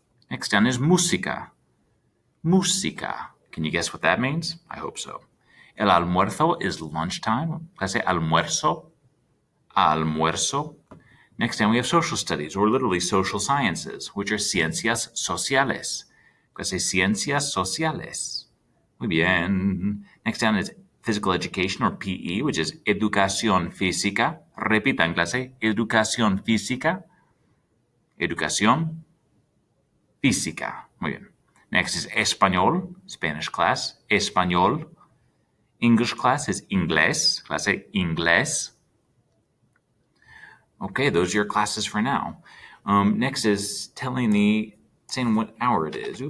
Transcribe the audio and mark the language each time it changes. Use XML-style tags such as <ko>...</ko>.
<en>Next down is música. Música. Can you guess what that means? I hope so. El almuerzo is lunchtime, clase almuerzo. Almuerzo. Next down we have social studies, or literally social sciences, which are ciencias sociales.</en> <es>Clase ciencias sociales. Muy bien.</es> <en>Next down is physical education, or PE, which is educación física.</en> <es>Repita en clase, educación física. Educación física. Muy bien.</es> <en>Next is español, Spanish class. Español. English class is inglés, clase inglés. Okay, those are your classes for now. Next is saying what hour it is.</en>